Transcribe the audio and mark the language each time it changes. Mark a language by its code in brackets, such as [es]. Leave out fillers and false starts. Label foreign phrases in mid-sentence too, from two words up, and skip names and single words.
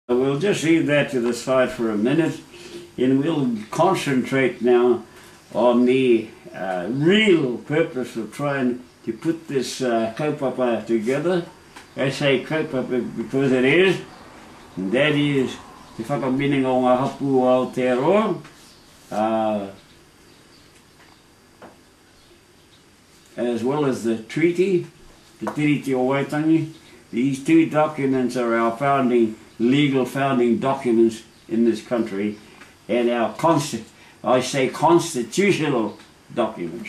[en] We'll just leave that to the side for a minute, and we'll concentrate now on the real purpose of trying to put this kaupapa together. I say kaupapa because it is, and that is [mi] te whakamining o ngā hapu o Aotearoa, [en] as well as the treaty, the Tiriti o Waitangi. These two documents are our legal founding documents in this country, and our constitutional documents.